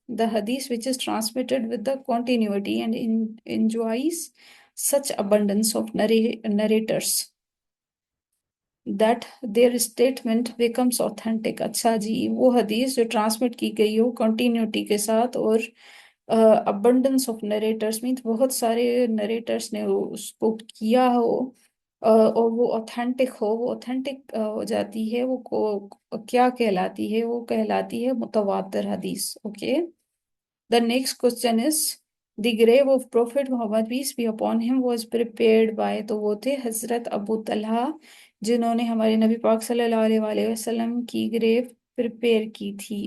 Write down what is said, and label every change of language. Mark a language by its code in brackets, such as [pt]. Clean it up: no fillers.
[en] The hadith which is transmitted with the continuity and enjoys such abundance of narrators that their statement becomes authentic. [ur] اچھا جی، وہ حدیث جو transmit کی گئی ہو continuity کے ساتھ اور [en] abundance of narrators means [ur] بہت سارے narrators نے اس کو کیا ہو اور وہ authentic ہو، وہ authentic ہو جاتی ہے. وہ کیا کہلاتی ہے؟ وہ کہلاتی ہے متواتر حدیث. Okay. [en] The next question is the grave of Prophet Muhammad peace be upon him was prepared by. [ur] تو وہ تھے حضرت ابو طلحہ جنہوں نے ہمارے نبی پاک صلی اللہ علیہ وآلہ وسلم کی گریو پریپیئر کی تھی.